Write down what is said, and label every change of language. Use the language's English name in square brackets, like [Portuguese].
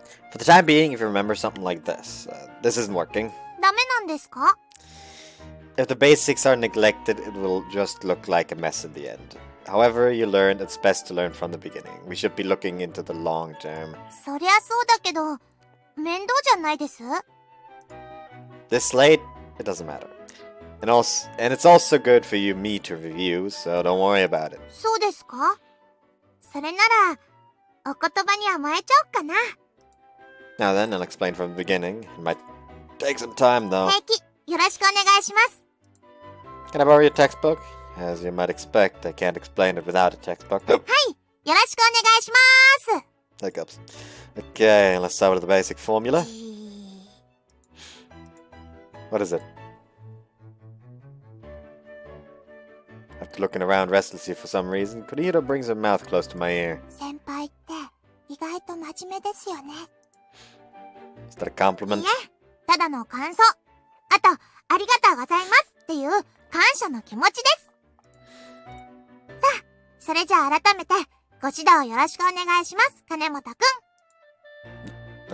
[English] For the time being, if you remember something like this, this isn't working. [Japanese] ダメなんですか？ [English] If the basics are neglected, it will just look like a mess in the end. However you learn, it's best to learn from the beginning. We should be looking into the long term. [Japanese] そりゃそうだけど、面倒じゃないです？ [English] This late, it doesn't matter. And it's also good for me to review, so don't worry about it. [Japanese] そうですか？それなら、お言葉に甘えちゃおっかな。 [English] Now then, I'll explain from the beginning. It might take some time, though. [Japanese] 平気、よろしくお願いします。 [English] Can I borrow your textbook? As you might expect, I can't explain it without a textbook. [Japanese] はい、よろしくお願いします。 [English] Hiccups. Okay, let's start with the basic formula. What is it? After looking around restlessly for some reason, Kunihiro brings her mouth close to my ear. [Japanese] 先輩って意外と真面目ですよね。 [English] Is that a compliment? [Japanese] いえ、ただの感想。あと、ありがとうございますっていう感謝の気持ちです。さあ、それじゃあ改めてご指導よろしくお願いします、金本くん。